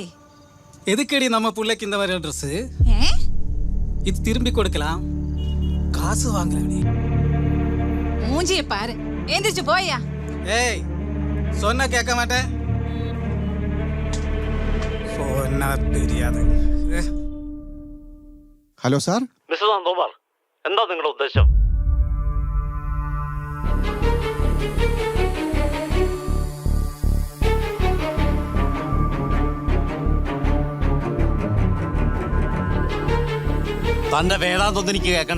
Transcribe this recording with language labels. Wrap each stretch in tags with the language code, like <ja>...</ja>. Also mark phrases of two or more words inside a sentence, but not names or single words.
<ta>எதுக்கடி நம்ம பிள்ளைக்கு இந்த மாதிரி ட்ரெஸ்? ஏ? இது திரும்பி கொடுக்கலாம், காசு வாங்குறடி. மூஞ்சிய பாரு, எந்திரிச்சு போயா. ஏய், சொன்னா கேட்க மாட்டேன். சொன்னா தெரியாது.</ta> <ml>ഹലോ സാർ. മിസ്റ്റർ നന്ദകുമാർ, എന്താ നിങ്ങളുടെ ഉദ്ദേശം? തന്റെ വേദാന്തൊന്നും എനിക്ക് കേൾക്കണ്ട.</ml>